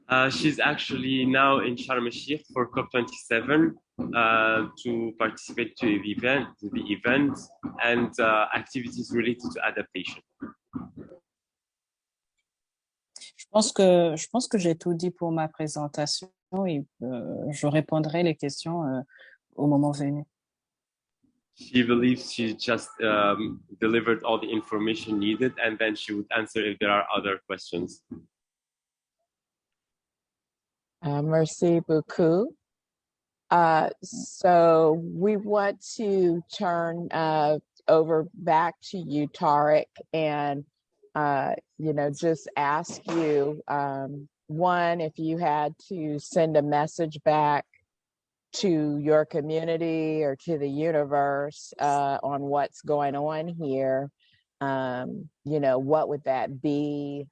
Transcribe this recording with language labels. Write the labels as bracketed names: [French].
[English] She's actually now in Sharm el-Sheik for COP27 to participate to the event and activities related to adaptation. [French] Je pense que j'ai tout dit pour ma présentation et je répondrai les questions au moment venu. [English] She believes she just delivered all the information needed and then she would answer if there are other questions. [French] Merci beaucoup. [English] So we want to turn over back to you, Tarek, and just ask you, one, if you had to send a message back to your community or to the universe on what's going on here, what would that be?